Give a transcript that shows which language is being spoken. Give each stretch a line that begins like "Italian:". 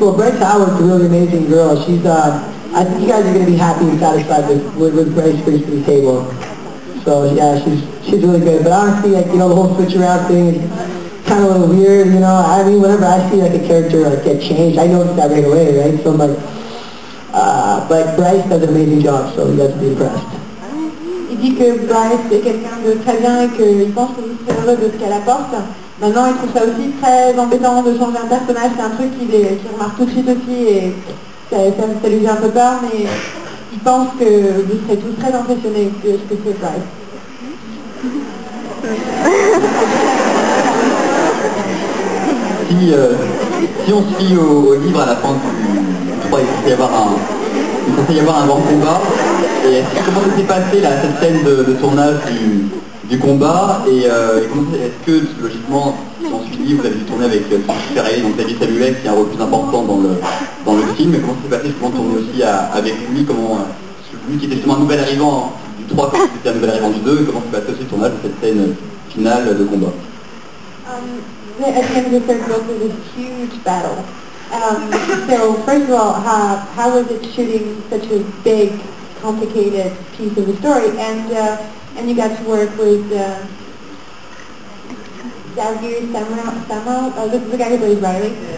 English: Well, Bryce Howard's a really amazing girl. She's, I think you guys are going to be happy and satisfied with Bryce brings to the table. So yeah, she's really good. But honestly, the whole switch around thing is kind of a little weird. I mean, whenever I see a character get changed, I notice that right away, right? So I'm like, but Bryce does an amazing job, so you guys will be impressed.
French: Il dit que Bryce est quelqu'un de très bien et qu'il pense que vous serez heureux de ce qu'elle apporte. Maintenant, il trouve ça aussi très embêtant de changer un personnage. C'est un truc qu'il remarque tout de suite aussi et ça lui fait un peu peur, mais il pense que vous serez tous très impressionnés de ce que fait Bryce. Si on se fie au livre à la fin du 3, il censé y avoir un grand combat. Et comment s'est passée cette scène de tournage du combat et est-ce que logiquement, si on suit le livre, vous avez dû tourner avec Ferré, donc David Samuel, qui a un rôle plus important dans le film, mais comment s'est passé justement de tourner aussi avec lui, lui qui était justement un nouvel arrivant du 3 quand c'était un nouvel arrivant du 2, comment s'est passé aussi le tournage de cette scène finale de combat?
English: At the end of the third book, there was a huge battle. So first of all, how was it shooting such a big, complicated piece of the story? And you got to work with Xavier Samuel, the guy who plays Riley.